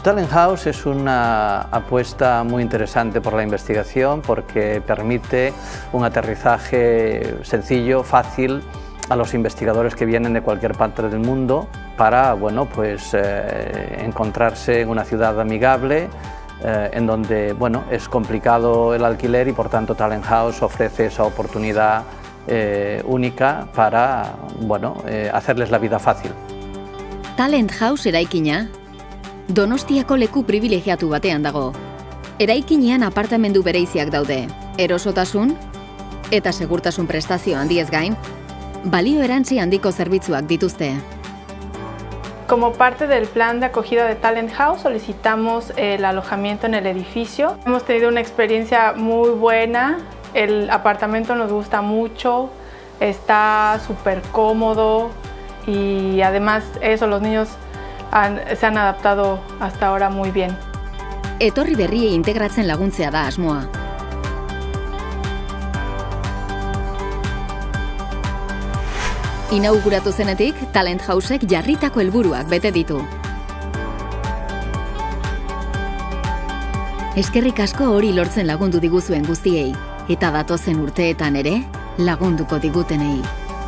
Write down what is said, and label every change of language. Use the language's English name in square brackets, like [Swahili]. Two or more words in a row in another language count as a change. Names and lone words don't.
[Spanish] Talent House es una apuesta muy interesante por la investigación porque permite un aterrizaje sencillo, fácil, a los investigadores que vienen de cualquier parte del mundo para encontrarse en una ciudad amigable en donde es complicado el alquiler y por tanto Talent House ofrece esa oportunidad única para hacerles la vida fácil. [Basque] Talent House eraikina Donostiako leku privilegiatu batean dago. Eraikinean apartamendu bereiziak daude, erosotasun eta segurtasun prestazio handiez gain, balio erantzi handiko zerbitzuak dituzte. [Spanish] Como parte del plan de acogida de Talent House solicitamos el alojamiento en el edificio. Hemos tenido una experiencia muy buena, el apartamento nos gusta mucho, está súper cómodo y además los niños se han adaptado hasta ahora muy bien. [Basque] Etorri berriei integratzen laguntzea da asmoa. Inauguratu zenetik, Talent Housek jarritako helburuak bete ditu. Eskerrik asko hori lortzen lagundu diguzuen guztiei, eta datozen urteetan ere lagunduko digutenei.